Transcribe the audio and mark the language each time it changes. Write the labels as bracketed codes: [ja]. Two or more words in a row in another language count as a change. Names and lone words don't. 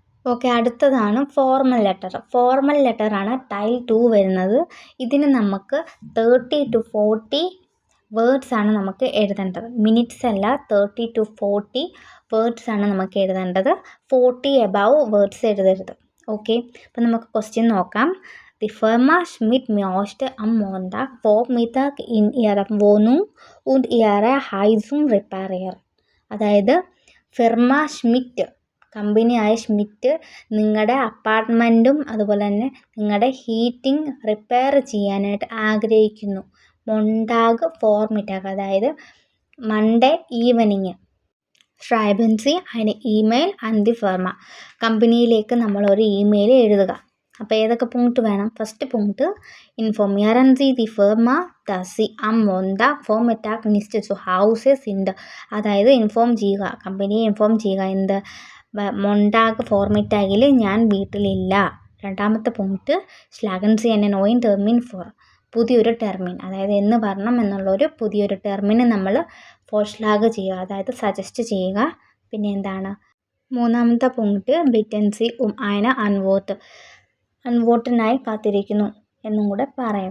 [ml] ഓക്കെ, അടുത്തതാണ് [en] formal letter. formal letter [ml] ടൈൽ 2 വരുന്നത്. ഇതിന് നമുക്ക് 30 to 40 വേർഡ്സ് ആണ് നമുക്ക് എഴുതേണ്ടത്. മിനിറ്റ്സ് അല്ല, 30 to 40 വേർഡ്സ് ആണ് നമുക്ക് എഴുതേണ്ടത്. 40 [en] above words [ml] എഴുതരുത്. ഓക്കെ, അപ്പം നമുക്ക് ക്വസ്റ്റ്യൻ നോക്കാം. [de] Die Firma Schmidt möchte am Montag Vormittag in ihrer Wohnung und ihre Heizung reparieren. [ml] അതായത് ഫിർമ ഷ്മിറ്റ്, കമ്പനിയായ ഷ്മിറ്റ് നിങ്ങളുടെ അപ്പാർട്ട്മെൻറ്റും അതുപോലെ തന്നെ നിങ്ങളുടെ ഹീറ്റിംഗ് റിപ്പയർ ചെയ്യാനായിട്ട് ആഗ്രഹിക്കുന്നു. [de] Montag Vormittag, [ml] അതായത് [en] Monday evening. [de] schreiben Sie eine E-Mail an die Firma. [ml] കമ്പനിയിലേക്ക് നമ്മളൊരു ഇമെയിൽ എഴുതുക. അപ്പോൾ ഏതൊക്കെ പോയിന്റ് വേണം? [en] first point, [de] informieren Sie die Firma, dass Sie am Montag Vormittag nicht zu Hause sind. [ml] അതായത് ഇൻഫോം ചെയ്യുക, കമ്പനിയെ ഇൻഫോം ചെയ്യുക. എന്ത്? [de] Montag Vormittag [ml] ഞാൻ വീട്ടിലില്ല. രണ്ടാമത്തെ പോയിന്റ്, [de] schlagen Sie einen neuen Termin vor. [ml] പുതിയൊരു ടെർമിൻ, അതായത് എന്ന് വരണം എന്നുള്ളൊരു പുതിയൊരു ടെർമിന് നമ്മൾ ഫോർഷ്ലാഗ് ചെയ്യുക, അതായത് സജസ്റ്റ് ചെയ്യുക. പിന്നെ എന്താണ് മൂന്നാമത്തെ പോയിന്റ്, [de] bitten Sie eine Antwort. [ml] അൺവോട്ടിനായി കാത്തിരിക്കുന്നു എന്നും കൂടെ പറയുക.